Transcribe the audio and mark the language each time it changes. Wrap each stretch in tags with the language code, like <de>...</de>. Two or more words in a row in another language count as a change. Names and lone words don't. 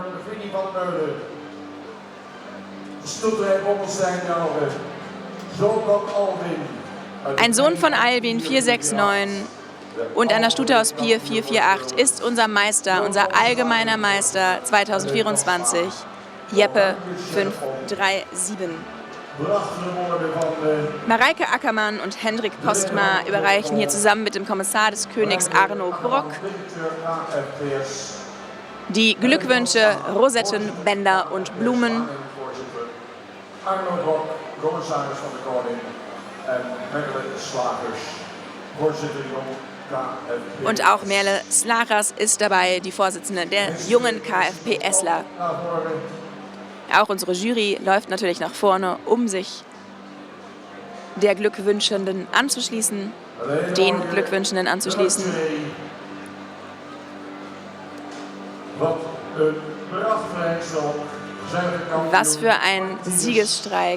<de>Ein Sohn von Albin 469 und einer Stute aus Pier 448 ist unser Meister, unser allgemeiner Meister 2024, Jeppe 537. Mareike Ackermann und Hendrik Postma überreichen hier zusammen mit dem Kommissar des Königs Arno Brock die Glückwünsche, Rosetten, Bänder und Blumen.</de> <nl>Arno Brock, commissaris van de Koning en Merle Slagers, voorzitter jong KFP.</nl> <de>Und auch Merle Slagers ist dabei, die Vorsitzende der jungen KFPSler. Auch unsere Jury läuft natürlich nach vorne, um sich der Glückwünschenden anzuschließen, den Glückwünschenden anzuschließen. Was für ein Siegesstreik.</de>